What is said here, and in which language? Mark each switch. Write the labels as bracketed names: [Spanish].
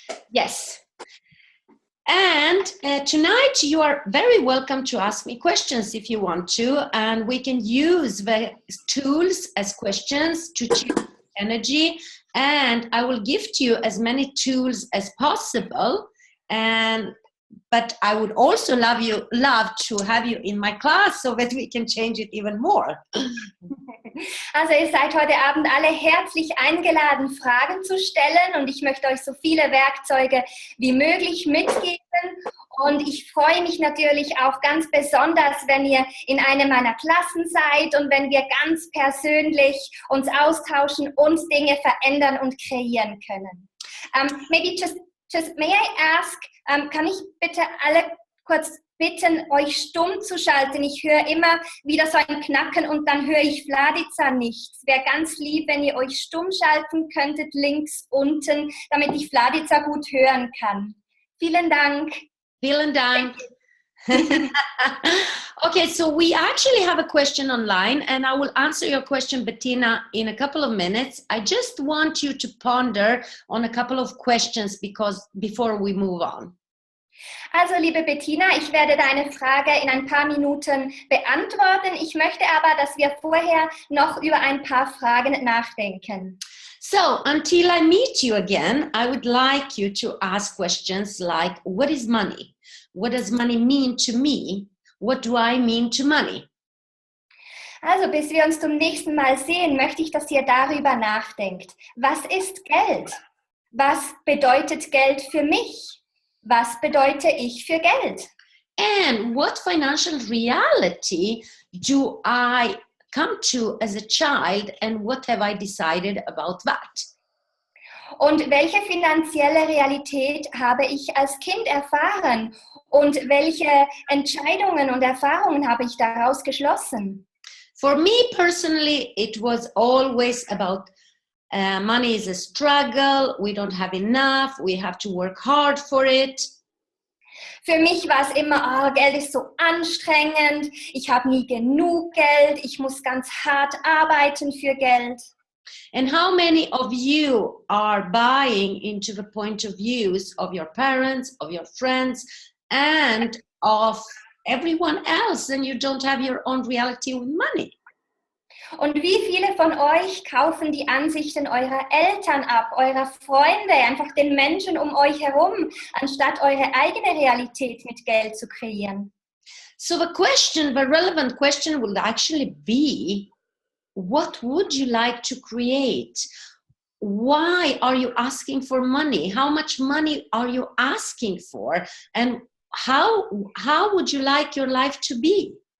[English] Yes. And tonight you are very welcome to ask me questions if you want to, and we can use the tools as questions to choose energy, and I will gift you as many tools as possible. But I would also love to have you in my class so that we can change it even more. [German] Also ihr seid heute Abend alle herzlich eingeladen, Fragen zu stellen und ich möchte euch so viele Werkzeuge wie möglich mitgeben. Und ich freue mich natürlich auch ganz besonders, wenn ihr in einer meiner Klassen seid und wenn wir ganz persönlich uns austauschen, uns Dinge verändern und kreieren können. [English] Maybe just may I ask, [German] kann ich bitte alle kurz bitten, euch stumm zu schalten? Ich höre immer wieder so ein Knacken und dann höre ich Vladica nicht. Es wäre ganz lieb, wenn ihr euch stumm schalten könntet, links unten, damit ich Vladica gut hören kann. Vielen Dank. Vielen Dank. [English] Okay, so we actually have a question online and I will answer your question, Bettina, in a couple of minutes. I just want you to ponder on a couple of questions before we move on. [German] Also, liebe Bettina, ich werde deine Frage in ein paar Minuten beantworten. Ich möchte aber, dass wir vorher noch über ein paar Fragen nachdenken. [English] So, until I meet you again, I would like you to ask questions like, what is money? What does money mean to me? What do I mean to money? [German] Also, bis wir uns zum nächsten Mal sehen, möchte ich, dass ihr darüber nachdenkt. Was ist Geld? Was bedeutet Geld für mich? Was bedeute ich für Geld? [English] And what financial reality do I come to as a child, and what have I decided about that? [German] Und welche finanzielle Realität habe ich als Kind erfahren? Und welche Entscheidungen und Erfahrungen habe ich daraus geschlossen? [English] For me personally, it was always about money is a struggle, we don't have enough, we have to work hard for it. [German] Für mich war es immer, Geld ist so anstrengend, ich habe nie genug Geld, ich muss ganz hart arbeiten für Geld. [English] And how many of you are buying into the point of views of your parents, of your friends, and of everyone else, and you don't have your own reality with money? [German] Und wie viele von euch kaufen die Ansichten eurer Eltern ab, eurer Freunde, einfach den Menschen um euch herum, anstatt eure eigene Realität mit Geld zu kreieren? [English] So the relevant question would actually be, what would you like to create? Why are you asking for money? How much money are you asking for? And how would you like your life to be?